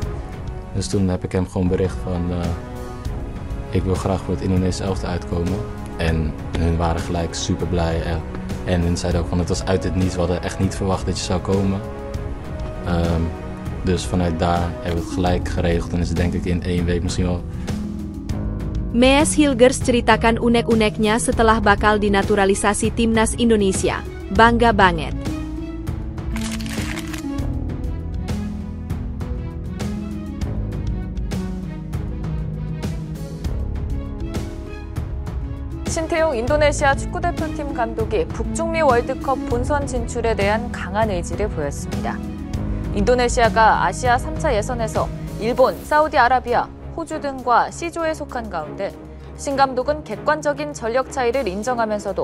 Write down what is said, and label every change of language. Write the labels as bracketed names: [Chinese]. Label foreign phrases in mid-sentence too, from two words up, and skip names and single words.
[Dutch] Dus toen heb ik hem gewoon bericht van ik wil graag voor het Indonesische elftal uitkomen. En hun waren gelijk super blij. En hun zeiden ook van het was uit het niets, we hadden echt niet verwacht dat je zou komen. Dus vanuit daar hebben we het gelijk geregeld en is het denk ik in 1 week misschien wel. [Indonesian] Mees Hilgers ceritakan unek-uneknya setelah bakal dinaturalisasi timnas Indonesia. Bangga banget. [Korean] 신태용 인도네시아 축구대표팀 감독이 북중미 월드컵 본선 진출에 대한 강한 의지를 보였습니다. 인도네시아가 아시아 3차 예선에서 일본, 사우디아라비아, 호주 등과 C조에 속한 가운데 신 감독은 객관적인 전력 차이를 인정하면서도